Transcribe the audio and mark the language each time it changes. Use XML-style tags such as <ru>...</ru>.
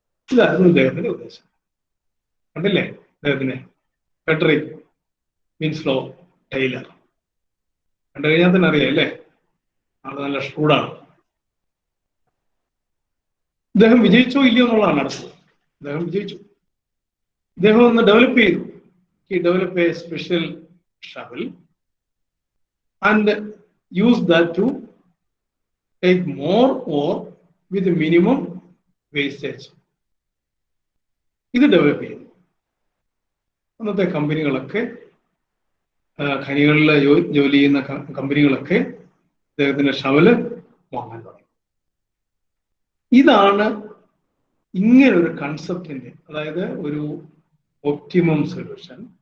<ml>ഇതായിരുന്നു ഇദ്ദേഹത്തിന്റെ ഉദ്ദേശം. കണ്ടില്ലേ അദ്ദേഹത്തിന്? ഫെഡറിക് വിൻസ്ലോ ടൈലർ കണ്ടു കഴിഞ്ഞാൽ തന്നെ അറിയാം അല്ലേ, ആള് നല്ല ഷൂഡാണ്. ഇദ്ദേഹം വിജയിച്ചോ ഇല്ലയോ എന്നുള്ളതാണ് അടുത്തത്. ഇദ്ദേഹം വിജയിച്ചു. ഇദ്ദേഹം ഒന്ന് ഡെവലപ്പ് ചെയ്തു.</ml> <en>He developed a special shovel and used that to take more ore with minimum wastage.</en> <ml>ഇത് ഡെവലപ്പ് ചെയ്തു. അന്നത്തെ കമ്പനികളൊക്കെ, ഖനികളിൽ ജോലി ചെയ്യുന്ന കമ്പനികളൊക്കെ അദ്ദേഹത്തിന്റെ ഷവല് വാങ്ങാൻ തുടങ്ങി. ഇതാണ് ഇങ്ങനൊരു കൺസെപ്റ്റിന്റെ, അതായത് ഒരു ഒപ്റ്റിമം സൊല്യൂഷൻ.</ml>